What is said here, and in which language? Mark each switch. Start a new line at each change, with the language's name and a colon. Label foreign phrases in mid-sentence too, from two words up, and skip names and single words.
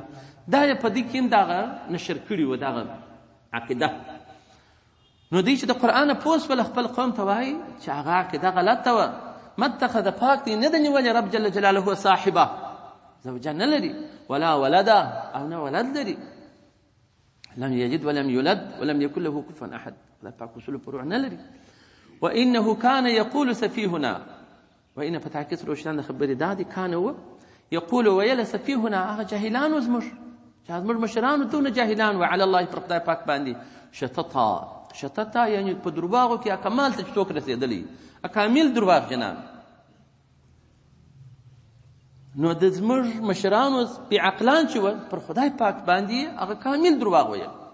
Pashto: دا یې په دې کې هم دغه نشر کړي وو دغه عقیده. نو دوی چې د قرآن پوه شول خپل قوم ته وایي چې هغه عقیده غلطه وه.
Arabic: ما اتخذ
Pashto: پاک دی نه د نیولې رب
Arabic: جل جلاله
Pashto: صاحبه زوجه نه لري
Arabic: ولا ولده
Pashto: او نه ولد لري.
Arabic: لم يجد ولم يولد ولم يكن له كفوا احد.
Pashto: خدای پاک اصول فروع نه لري.
Arabic: وانه كان يقول سفيهنا،
Pashto: وان په تاکید سره روشن خبرې دا دي
Arabic: کان و یقول
Pashto: ویل سفيهنا هغه جاهلان زموږ چې زموږ مشرانو دونه جاهلان و
Arabic: علی الله
Pashto: پر خدای پاک باندې شتتا یعنی په درواغو کې کمال ته څوک رسېدلی اکامل درواغ جنان. نو د زموږ مشرانو بې عقلان چې و پر خدای پاک باندې هغه کامل درواغ ویل.